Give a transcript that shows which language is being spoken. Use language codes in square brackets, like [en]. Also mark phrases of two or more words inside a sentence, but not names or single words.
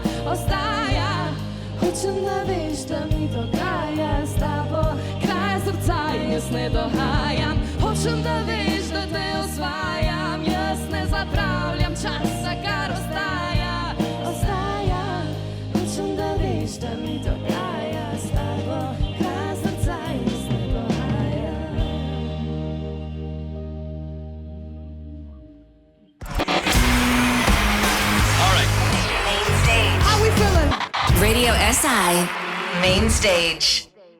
[sl] Hočem, da veš, da mi dogaja s tabo kraj srca in jaz ne dohajam. Hočem, da veš, da te osvajam, jaz ne zapravljam časa, kar ostaja. Hočem, da veš, da mi dogaja s tabo kraj srca in jaz ne dohajam. [en] All right. Main Stage. How we feeling? Radio SI Main Stage.